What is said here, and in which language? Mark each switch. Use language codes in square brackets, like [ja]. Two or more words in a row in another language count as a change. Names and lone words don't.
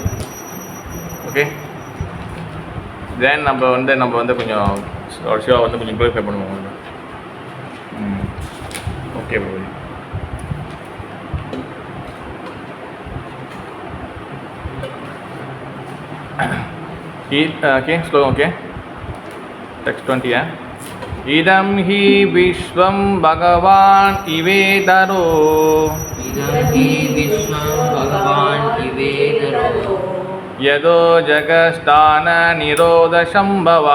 [ta] ஓகே, தென் நம்ம வந்து கொஞ்சம் ஷோவை வந்து கொஞ்சம் க்ளோரிஃபை பண்ணுவோம். [en] Okay bro. Okay slokam. ஓகே, text 20. [sa] इदं हि विश्वं भगवान् इवेदरो, इदं हि विश्वं भगवान् इवेदरो, यदो जगत्स्थाननिरोधसम्भवः,